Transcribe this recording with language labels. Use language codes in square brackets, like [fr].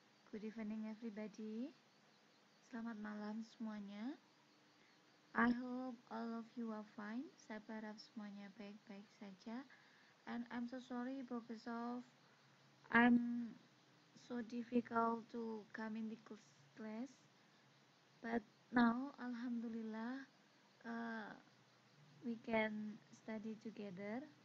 [en] Good evening everybody. [id] Selamat malam semuanya. [en] I hope all of you are fine. [id] Saya berharap semuanya baik-baik saja. [en] And I'm so sorry because of I'm so difficult to come in the class. But now alhamdulillah we can study together.